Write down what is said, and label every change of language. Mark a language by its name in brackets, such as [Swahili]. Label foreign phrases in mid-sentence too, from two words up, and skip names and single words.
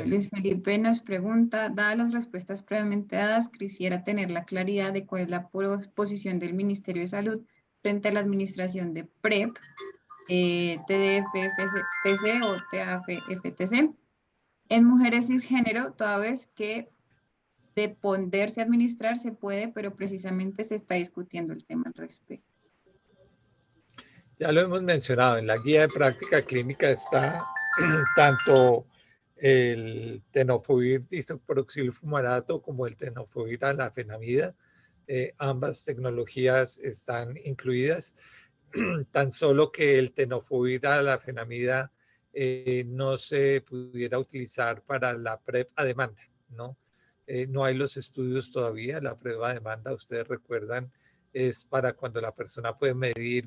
[Spanish] Luis Felipe nos pregunta, dadas las respuestas previamente dadas, quisiera tener la claridad de cuál es la posición del Ministerio de Salud frente a la administración de PrEP, TDF-FTC o TAF-FTC en mujeres cisgénero, toda vez que de poderse administrar se puede, pero precisamente se está discutiendo el tema al respecto. Ya lo hemos mencionado, en la guía de práctica clínica está tanto el tenofovir disoproxil-fumarato como el tenofovir alafenamida. Ambas tecnologías están incluidas, tan solo que el tenofovir alafenamida no se pudiera utilizar para la PrEP a demanda, ¿no? No hay los estudios todavía, la prueba a demanda, ustedes recuerdan, es para cuando la persona puede medir